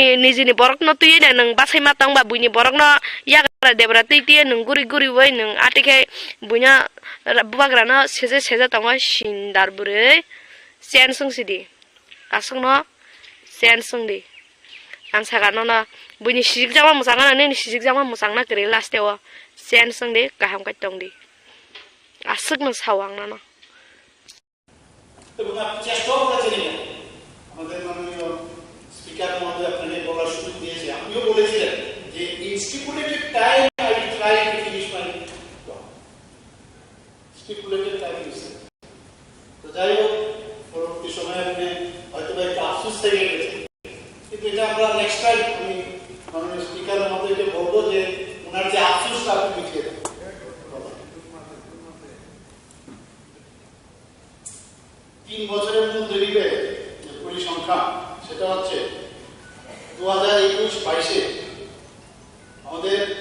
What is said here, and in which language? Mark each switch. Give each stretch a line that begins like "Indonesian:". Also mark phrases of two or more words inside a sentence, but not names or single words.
Kok Borok: nijini borok no tuye na nung basai matang ba buini borok no ya gara debra tuye nung guri wai nung atike bunya bubagra no seje tong sindar bure sensung sidi asung no sensung di ang saka no na buini sijik jama musang na nini sijik jama musang na gere last dewa sensung di kaham ka tong di asuk no sawang na no
Bangla: এবং আপনি চেষ্টাও করেছেন আমাদের মাননীয় স্পিকার মহোদয় আপনাকে বলার সুযোগ দিয়েছে আপনিও বলেছিলেন যে
English: stipulated time I will try to finish my stipulated time
Bangla: তো যাই হোক পরবর্তী সময়ে আপনি হয়তো একটু আফসোস থেকে গেছে কিন্তু এটা আমরা
English: next time
Bangla: আমি মাননীয় স্পিকার মহোদয়কে বলবো যে ওনার যে আফসোসটা আপনি মিটিয়ে দেন 3 বছরের মূল দরিবে পরিসংখ্যান সেটা হচ্ছে 2021-22 আমাদের